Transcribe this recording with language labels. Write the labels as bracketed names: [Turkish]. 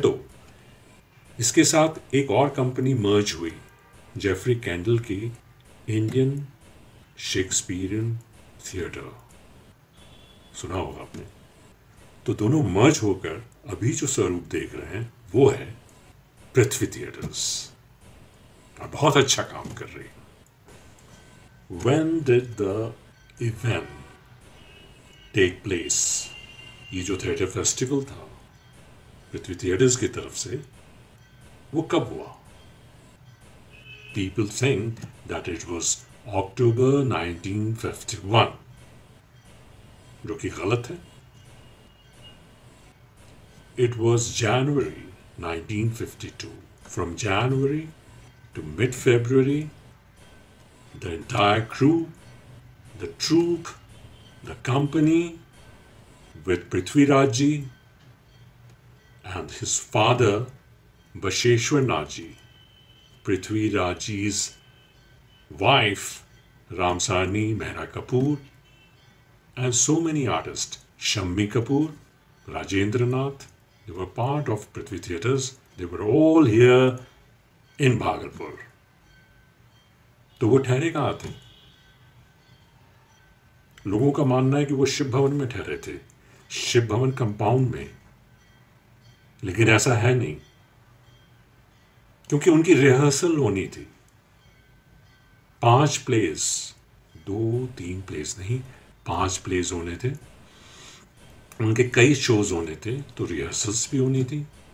[Hindi] तो इसके साथ एक और कंपनी मर्ज हुई, जेफरी कैंडल की इंडियन शेक्सपियरियन थिएटर, सुना होगा आपने। तो दोनों मर्ज होकर अभी जो स्वरूप देख रहे हैं वो है पृथ्वी थिएटर्स, और बहुत अच्छा काम कर रही है। [English] When did the event take place? [Hindi] ये जो थिएटर फेस्टिवल था पृथ्वी थिएटर्स की तरफ से, वो कब हुआ? [English] People think that it was October 1951, [Hindi] जो कि गलत है। [English] It was January 1952. From January to mid-February, the entire crew, the troupe, the company, with Prithviraj Ji and his father Basheshwar Nath Ji, Prithviraj Ji's wife Ramsani Mehra Kapoor, and so many artists, Shammi Kapoor, Rajendra Nath, they were part of Prithvi Theatres. They were all here in Bhagalpur. [Hindi] तो वो ठहरे कहाँ थे? लोगों का मानना है कि वो शिव भवन में ठहरे थे, शिव भवन कंपाउंड में, लेकिन ऐसा है नहीं, क्योंकि उनकी रिहर्सल होनी थी। 5 प्लेस, 2-3 प्लेस नहीं, 5 प्लेस होने थे, उनके कई शोज होने थे, तो रिहर्सल्स भी होनी थी।